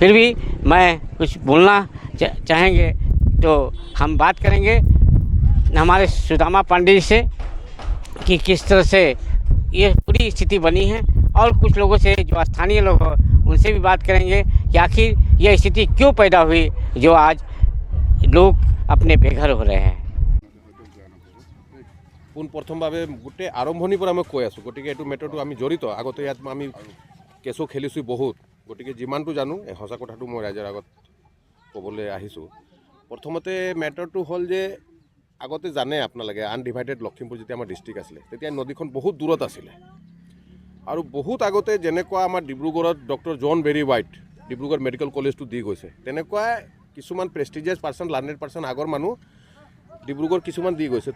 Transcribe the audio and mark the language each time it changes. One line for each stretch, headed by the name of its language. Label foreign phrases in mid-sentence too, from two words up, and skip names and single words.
Hindi: फिर भी मैं कुछ बोलना चाहेंगे तो हम बात करेंगे हमारे सुदामा पांडे जी से कि किस तरह से ये पूरी स्थिति बनी है, और कुछ लोगों से जो स्थानीय लोग हैं उनसे भी बात करेंगे कि आखिर यह स्थिति क्यों पैदा हुई जो आज लोग अपने बेघर हो रहे हैं।
Assamese: পোনপ্ৰথমভাৱে গোটেই আৰম্ভণিৰ পৰা মই কৈ আছোঁ, গতিকে এইটো মেটাৰটো আমি জড়িত। আগতে ইয়াত আমি কেঁচু খেলিছোঁ বহুত, গতিকে যিমানটো জানো এই সঁচা কথাটো মই ৰাইজৰ আগত ক'বলৈ আহিছোঁ। প্ৰথমতে মেটাৰটো হ'ল যে আগতে জানে আপোনালোকে আনডিভাইডেড লখিমপুৰ যেতিয়া আমাৰ ডিষ্ট্ৰিক্ট আছিলে তেতিয়া নদীখন বহুত দূৰত আছিলে, আৰু বহুত আগতে যেনেকুৱা আমাৰ ডিব্ৰুগড়ত ডক্টৰ জন বেৰী হোৱাইট ডিব্ৰুগড় মেডিকেল কলেজটো দি গৈছে, তেনেকুৱা কিছুমান
English: prestigious person, learned person
Assamese: আগৰ মানুহ ডিব্ৰুগড় কিছুমান দি গৈছে।